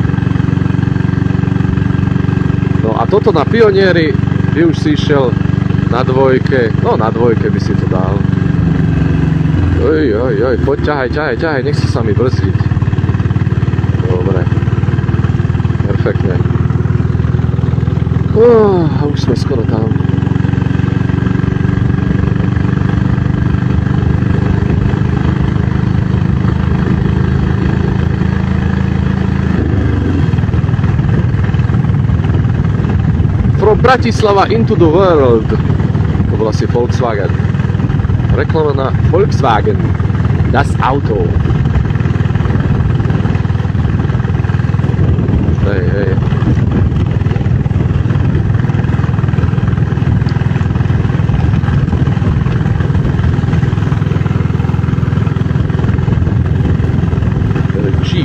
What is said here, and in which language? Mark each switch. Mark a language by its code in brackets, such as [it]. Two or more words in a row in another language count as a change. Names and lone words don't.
[sk] No a toto na Pionieri by už si išiel na dvojke, no na dvojke by si to dal. Poď, ťahaj, nechci sa mi brzdiť. Dobre. Perfektne. A už sme skoro tam. [en] From Bratislava into the world. [sk] To bol asi Volkswagen. Reklama na Volkswagen. [de] Das Auto. Hej. [sk] Jeep.